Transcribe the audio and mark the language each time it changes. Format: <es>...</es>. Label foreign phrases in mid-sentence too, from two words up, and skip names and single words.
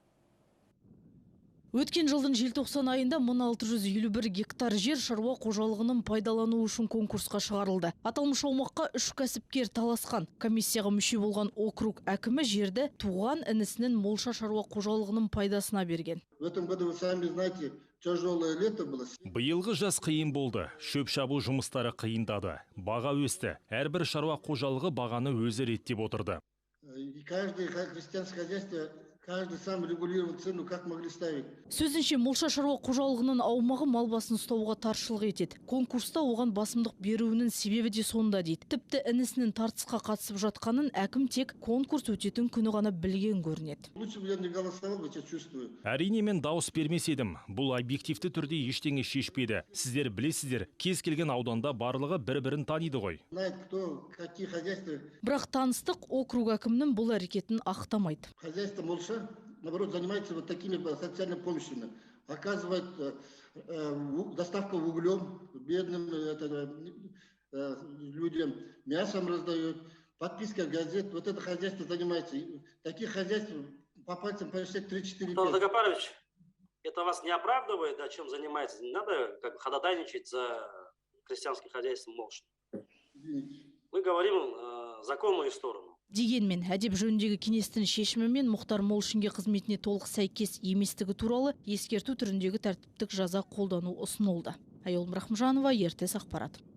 <kk>Өткен жылдың желтоқсан айында 1651 гектар жер шаруа қожалығының пайдалану үшін конкурсқа шығарылды. Аталмыш аумаққа 3 кәсіпкер таласқан. Комиссияға мүше болған округ әкімі жерді туған інісінің Молша шаруа қожалығының пайдасына берген.</kk> <ru>В этом году, вы сами знаете, тяжелое лето было.</ru> <kk>Биылғы жаз қиын болды. Шөп шабу жұмыстары қиындады. Баға өсті. Әрбір шаруа қожалығы бағаны өзі реттеп отырды.</kk> <ru>И каждое крестьянское хозяйство, каждый сам регулировал цену, как могли ставить.</ru> <kk>Сөзінше Молша шаруа қожалығының аумағы мал басын ұстауға таршылық етеді. Конкурста оған басымдық беруінің себебі де сонда дейді. Тіпті інісінің тартысқа қатысып жатқанын әкім тек конкурс өтетін күні ғана білген көрінеді.</kk> <ru>Лучше бы я не голосовал, я сейчас чувствую.</ru> <kk>Әрине мен дауыс бермес едім. Бұл объективті түрде ештеңе шешпеді. Сіздер білесіздер, кез келген ауданда барлығы бір-бірін таниды ғой.</kk> <ru>Знает, кто, какие хозяйства.</ru> <kk>Бірақ таныстық округ әкімнің бұл әрекетін ақтамайды.</kk> <ru>Хозяйство Молша, наоборот, занимается вот такими социальными помощями. Оказывает доставку углем бедным людям, мясом раздает, подписка газет. Вот это хозяйство занимается. Таких хозяйств по пальцам посчитать 3-4. Анатолий Дагопарович, это вас не оправдывает, да, чем занимается? Не надо как ходатайничать за крестьянским хозяйством Молшин. Мы говорим законную сторону.</ru> <kk>Дегенмен, әдеп жөніндегі кеңестің шешімімен Мұхтар Молшинге қызметіне толық сәйкес еместігі туралы ескерту түріндегі тәртіптік жаза қолдану ұсынылды. Айол Рахымжанова, ертес ақпарат.</kk>